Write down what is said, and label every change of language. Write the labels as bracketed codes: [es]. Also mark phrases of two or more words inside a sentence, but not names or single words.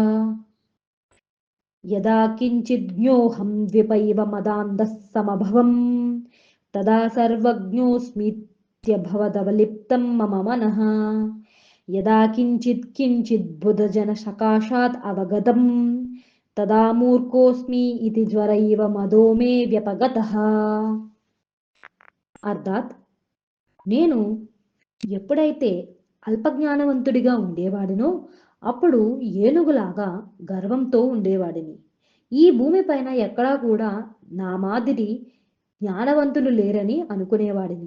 [sa] यदा किञ्चिज्ञोऽहं द्विपैव मदान्धः समभवम् तदा सर्वज्ञोऽस्मीत्यभवदवलिप्तं मम मनः। यदा किञ्चिद्बुधजनसकाशात् अवगतम् तदा मूर्खोऽस्मि इति ज्वरैव मदो मे व्यपगतः। [te] అర్థాత్ నేను ఎప్పుడైతే అల్పజ్ఞానవంతుడిగా ఉండేవాడినో అప్పుడు ఏనుగులాగా గర్వంతో ఉండేవాడిని. ఈ భూమిపైన ఎక్కడా కూడా నా మాదిరి జ్ఞానవంతులు లేరని అనుకునేవాడిని.